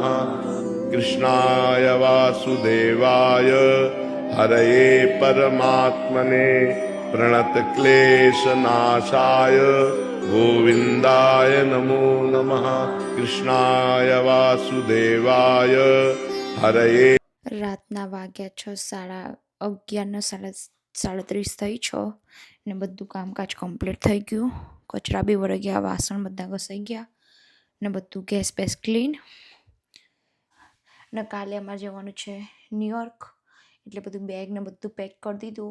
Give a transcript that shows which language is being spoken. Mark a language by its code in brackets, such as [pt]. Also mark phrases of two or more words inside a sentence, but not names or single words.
[sa] कृष्णाय वासुदेवाय हरये परमात्मने प्रणतक्लेशनाशाय गोविन्दाय नमो नमः। कृष्णाय वासुदेवाय हरये। [gu] રાતના વાગ્યા 6:11 સાડત્રીસ થઈ 6 ને બધું કામકાજ કમ્પ્લીટ થઈ ગયું. કચરા બી વળી ગયા, વાસણ બધા ઘસાઈ ગયા ને બધું ગેસ બેસ ક્લીન. ને કાલે અમારે જવાનું છે ન્યુયોર્ક, એટલે બધું બેગ ને બધું પેક કરી દીધું.